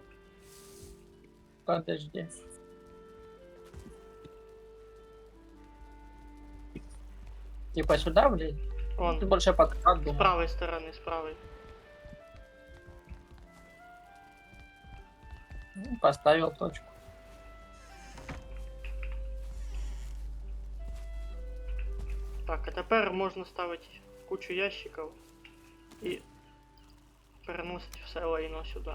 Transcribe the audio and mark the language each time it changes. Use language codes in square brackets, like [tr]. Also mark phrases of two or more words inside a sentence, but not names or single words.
[ru] Подожди. Типа сюда, блядь? Вон, Ты больше под как с думал. правой стороны, с правой. Поставил точку. [uk] Так, а тепер можна ставити кучу ящиків і переносити все лайно сюди.